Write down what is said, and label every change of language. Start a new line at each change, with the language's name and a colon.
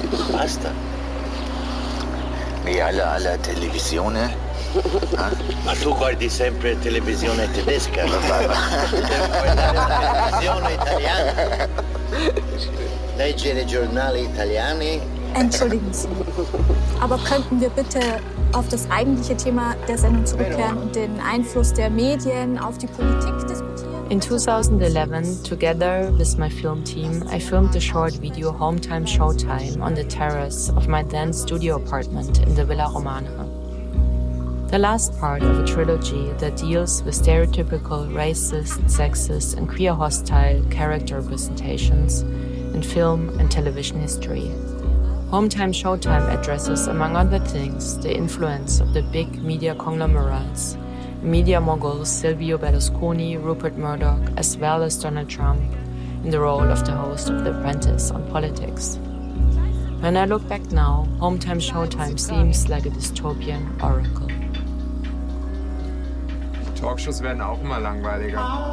Italian: Basta. E alla televisione? Eh? Ma tu guardi sempre televisione tedesca? No? Devi guardare la televisione italiana. Leggere giornali italiani.
German: Entschuldigen Sie. Aber könnten wir bitte auf das eigentliche Thema der Sendung zurückkehren und den Einfluss der Medien auf die Politik diskutieren?
English: In 2011, together with my film team, I filmed a short video, Home Time Showtime, on the terrace of my then studio apartment in the Villa Romana. The last part of a trilogy that deals with stereotypical racist, sexist, and queer hostile character representations in film and television history. Home Time Showtime addresses, among other things, the influence of the big media conglomerates, media moguls Silvio Berlusconi, Rupert Murdoch, as well as Donald Trump, in the role of the host of The Apprentice on politics. When I look back now, Home Time Showtime seems like a dystopian oracle.
German: Talkshows werden auch immer langweiliger.